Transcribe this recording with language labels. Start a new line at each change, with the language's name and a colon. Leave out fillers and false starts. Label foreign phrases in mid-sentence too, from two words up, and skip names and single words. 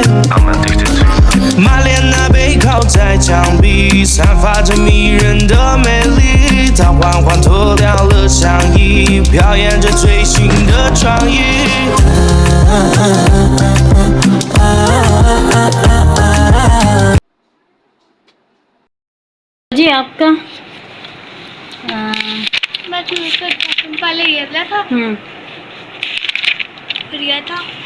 Chinese: 满脸那背靠在墙壁，散发着迷人的美丽。她缓缓脱掉了上衣，表演着最新的创意。
Hindi: जी आपका बस पहले ये था, फिर ये था।